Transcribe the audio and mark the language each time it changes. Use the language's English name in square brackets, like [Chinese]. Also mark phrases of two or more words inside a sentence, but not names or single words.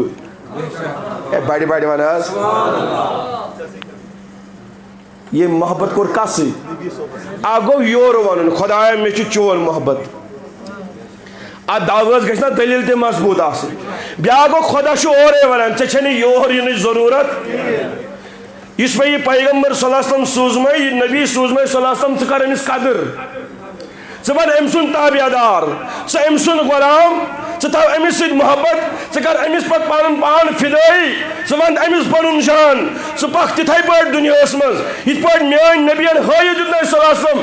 [Kashmiri] اے بڑِ بڑِ ون حظ. یہ محبت کور کس سۭتۍ؟ اکھ گوٚو یورٕ ونُن خدایا مےٚ چھُ چون محبت. اتھ دعوٲہس گژھِ نا دلیل تہِ مضبوٗط آسٕنۍ. بیٛاکھ گوٚو خدا چھُ اورے ونان ژےٚ چھے نہٕ یور یِنٕچ ضروٗرت. یُس مےٚ یہِ پیغمبر [Arabic] صلی اللہ علیہ وسلم [Kashmiri] سوٗزمَے، یہِ نبی سوٗزمَے [Arabic] صلی اللہ علیہ وسلم، [Kashmiri] ژٕ کر أمِس قدر. ژٕ بن أمۍ سُنٛد تابعدار، ژٕ أمۍ سُنٛد غلام، ژٕ تھاو أمِس سۭتۍ محبت، ژٕ کر أمِس پتہٕ پنُن پان فِدٲیی، ژٕ ون أمِس پنُن جان، ژٕ پکھ تِتھے پٲٹھۍ دُنیاہس منٛز یِتھ پٲٹھۍ میٲنۍ نبین ہٲیِتھ دیُتنَے [Arabic] صلی اللہ علیہ وسلم.